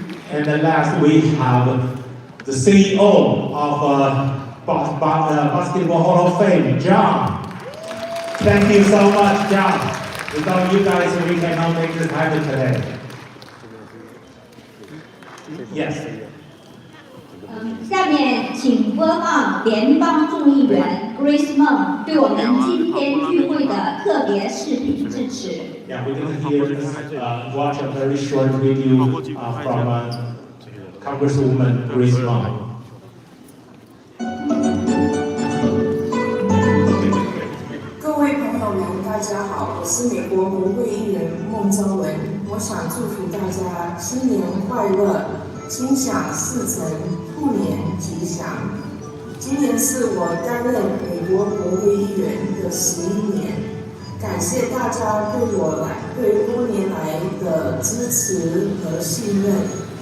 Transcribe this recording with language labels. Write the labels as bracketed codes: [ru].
[en] And then last we have the CEO of Basketball Hall of Fame, John. Thank you so much, John. Without you guys, we cannot make this happen today. Yes. [zh] 下面请播放联邦众议员 Grace Meng 对我们今天聚会的特别视频致辞。 [en] Yeah, we're going to hear, watch a very short video from Congresswoman Grace Meng. [zh] 各位朋友们，大家好，我是美国国会议员孟昭文。我想祝福大家新年快乐，心想事成，兔年吉祥。今年是我担任美国国会议员的11年，感谢大家对多年来的支持和信任。